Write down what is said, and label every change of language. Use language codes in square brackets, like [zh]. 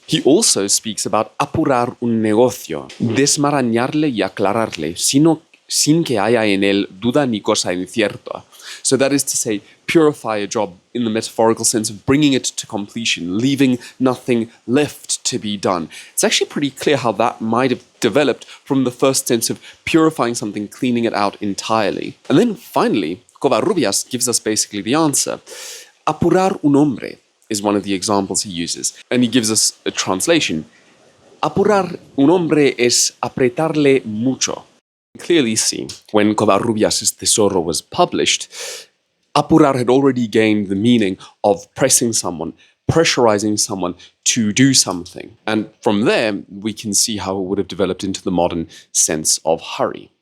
[en] He also speaks about [es] apurar un negocio, desmarañarle y aclararle, sin que haya en él duda ni cosa incierta. [en] So that is to say, purify a job in the metaphorical sense of bringing it to completion, leaving nothing left to be done. It's actually pretty clear how that might have developed from the first sense of purifying something, cleaning it out entirely. And then finally, Covarrubias gives us basically the answer. [es] Apurar un hombre [en] is one of the examples he uses, and he gives us a translation. [es] Apurar un hombre es apretarle mucho. [en] Clearly see, when Covarrubias' Tesoro was published, apurar had already gained the meaning of pressing someone, pressurizing someone to do something. And from there, we can see how it would have developed into the modern sense of hurry.